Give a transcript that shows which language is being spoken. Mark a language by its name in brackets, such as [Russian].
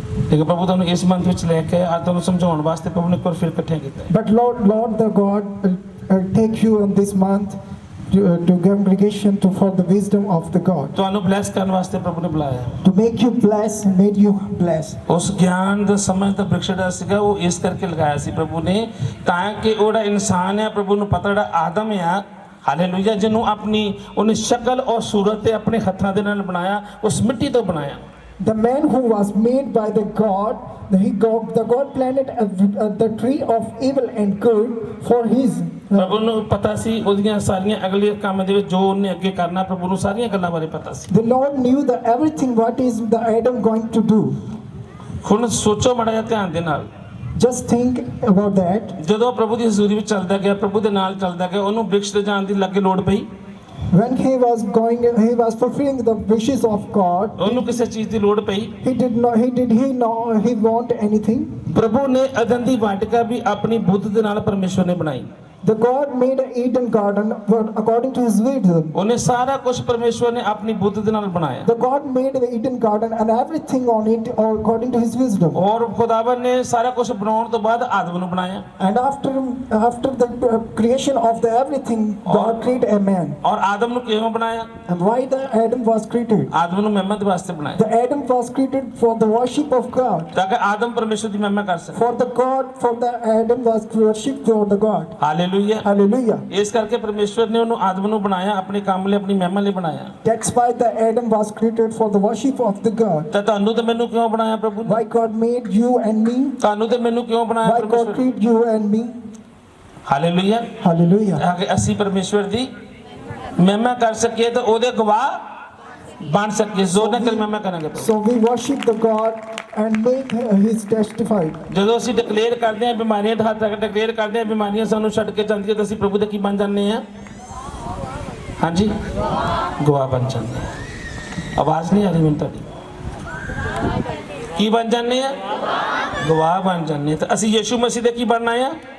[Punjabi] ਲੇਕਿਨ ਪ੍ਰਭੂ ਤੁਹਾਨੂੰ ਇਸ ਮੰਥ ਵਿੱਚ ਲੈ ਕੇ ਅੱਜ ਤੁਹਾਨੂੰ ਸਮਝਾਉਣ ਵਾਸਤੇ ਪ੍ਰਭੂ ਨੇ ਇੱਕ ਵਾਰ ਫਿਰ ਇਕੱਠੇ ਕੀਤਾ। [English] But Lord the God take you in this month to congregation for the wisdom of the God. [Punjabi] ਤੁਹਾਨੂੰ ਬਲੈਸ ਕਰਨ ਵਾਸਤੇ ਪ੍ਰਭੂ ਨੇ ਬੁਲਾਇਆ। [English] To make you bless, made you bless. [Punjabi] ਉਸ ਗਿਆਨ ਦਾ ਸਮਝ ਦਾ ਬ੍ਰਿਕਸ਼ ਜਿਹੜਾ ਸੀਗਾ ਉਹ ਇਸ ਕਰਕੇ ਲਗਾਇਆ ਸੀ ਪ੍ਰਭੂ ਨੇ, ਤਾਂ ਕਿ ਉਹ ਜਿਹੜਾ ਇਨਸਾਨ ਹੈ ਪ੍ਰਭੂ ਨੂੰ ਪਤਾ ਜਿਹੜਾ ਆਦਮ ਆ, ਹਾਲੇਲੂਇਆ, ਜਿਹਨੂੰ ਆਪਣੀ ਉਹਨੇ ਸ਼ਕਲ ਔਰ ਸੂਰਤ ਤੇ ਆਪਣੇ ਹੱਥਾਂ ਦੇ ਨਾਲ ਬਣਾਇਆ, ਉਸ ਮਿੱਟੀ ਤੋਂ ਬਣਾਇਆ। [English] The man who was made by the God God planted the tree of evil and good for his. [Punjabi] ਪ੍ਰਭੂ ਨੂੰ ਪਤਾ ਸੀ ਉਹਦੀਆਂ ਸਾਰੀਆਂ ਅਗਲੇ ਕੰਮ ਦੇ ਵਿੱਚ ਜੋ ਉਹਨੇ ਅੱਗੇ ਕਰਨਾ, ਪ੍ਰਭੂ ਨੂੰ ਸਾਰੀਆਂ ਗੱਲਾਂ ਬਾਰੇ ਪਤਾ ਸੀ। [English] The Lord knew everything what is the Adam going to do. [Punjabi] ਹੁਣ ਸੋਚੋ ਮਾੜਾ ਜਿਹਾ ਧਿਆਨ ਦੇ ਨਾਲ, [English] Just think about that. [Punjabi] ਜਦੋਂ ਪ੍ਰਭੂ ਦੀ ਹਜ਼ੂਰੀ ਵਿੱਚ ਚੱਲਦਾ ਗਿਆ, ਪ੍ਰਭੂ ਦੇ ਨਾਲ ਚੱਲਦਾ ਗਿਆ, ਉਹਨੂੰ ਬ੍ਰਿਕਸ਼ ਤੇ ਜਾਣ ਦੀ ਲੱਗੇ ਲੋੜ ਪਈ। [English] When he was fulfilling the wishes of God. [Punjabi] ਉਹਨੂੰ ਕਿਸੇ ਚੀਜ਼ ਦੀ ਲੋੜ ਪਈ। [English] He want anything? [Punjabi] ਪ੍ਰਭੂ ਨੇ ਅਦਨ ਦੀ ਵਾਟਿਕਾ ਵੀ ਆਪਣੀ ਬੁੱਧ ਦੇ ਨਾਲ ਪਰਮੇਸ਼ਵਰ ਨੇ ਬਣਾਈ। [English] The God made an Eden garden according to his wisdom. [Punjabi] ਉਹਨੇ ਸਾਰਾ ਕੁਝ ਪਰਮੇਸ਼ਵਰ ਨੇ ਆਪਣੀ ਬੁੱਧ ਦੇ ਨਾਲ ਬਣਾਇਆ। [English] The God made the Eden garden and everything on it according to his wisdom. [Punjabi] ਔਰ ਖੁਦਾਵੰ ਨੇ ਸਾਰਾ ਕੁਝ ਬਣਾਉਣ ਤੋਂ ਬਾਅਦ ਆਦਮ ਨੂੰ ਬਣਾਇਆ। [English] And after the creation of the everything, God created a man. [Punjabi] ਔਰ ਆਦਮ ਨੂੰ ਕਿਵੇਂ ਬਣਾਇਆ? [English] And why the Adam was created? [Punjabi] ਆਦਮ ਨੂੰ ਮਹਿਮਾ ਦੇ ਵਾਸਤੇ ਬਣਾਇਆ। [English] The Adam was created for the worship of God. [Punjabi] ਤਾਂ ਕਿ ਆਦਮ ਪਰਮੇਸ਼ਵਰ ਦੀ ਮਹਿਮਾ ਕਰ ਸਕੇ। [English] For the Adam was worship for the God. [Punjabi] Hallelujah. [English] Hallelujah. [Punjabi] ਇਸ ਕਰਕੇ ਪਰਮੇਸ਼ਵਰ ਨੇ ਉਹਨੂੰ ਆਦਮ ਨੂੰ ਬਣਾਇਆ, ਆਪਣੇ ਕੰਮ ਲਈ, ਆਪਣੀ ਮਹਿਮਾ ਲਈ ਬਣਾਇਆ। [English] That's why the Adam was created for the worship of the God. [Punjabi] ਤਾਂ ਤੁਹਾਨੂੰ ਤੇ ਮੈਨੂੰ ਕਿਉਂ ਬਣਾਇਆ ਪ੍ਰਭੂ ਨੇ? [English] Why God made you and me? [Punjabi] ਤੁਹਾਨੂੰ ਤੇ ਮੈਨੂੰ ਕਿਉਂ ਬਣਾਇਆ [English] Why God [Punjabi] ਪਰਮੇਸ਼ਵਰ? [English] created you and me? [Punjabi] Hallelujah. [English] Hallelujah. [Punjabi] ਤਾਂ ਕਿ ਅਸੀਂ ਪਰਮੇਸ਼ਵਰ ਦੀ ਮਹਿਮਾ ਕਰ ਸਕੀਏ ਤੇ ਉਹਦੇ ਗਵਾਹ ਬਣ ਸਕੀਏ। ਜ਼ੋਰ ਨਾਲ ਕਰ ਮਹਿਮਾ ਕਰਾਂਗੇ ਪ੍ਰਭੂ। [English] So we worship the God and make his testified. [Punjabi] ਜਦੋਂ ਅਸੀਂ ਡਿਕਲੇਅਰ ਕਰਦੇ ਹਾਂ ਬਿਮਾਰੀਆਂ ਦਾ ਹੱਥ ਤੱਕ ਡਿਕਲੇਅਰ ਕਰਦੇ ਹਾਂ ਬਿਮਾਰੀਆਂ ਸਾਨੂੰ ਛੱਡ ਕੇ ਜਾਂਦੀਆਂ ਤਾਂ ਅਸੀਂ ਪ੍ਰਭੂ ਦੇ ਕੀ ਬਣ ਜਾਂਦੇ ਹਾਂ? ਹਾਂਜੀ, ਗਵਾਹ ਬਣ ਜਾਂਦੇ ਹਾਂ। ਆਵਾਜ਼ ਨਹੀਂ ਆ ਰਹੀ ਮੈਨੂੰ ਤੁਹਾਡੀ। ਕੀ ਬਣ ਜਾਂਦੇ ਆ? ਗਵਾਹ ਬਣ ਜਾਂਦੇ ਹਾਂ। ਤਾਂ ਅਸੀਂ ਯਿਸੂ ਮਸੀਹ ਦੇ ਕੀ ਬਣਨਾ ਆ?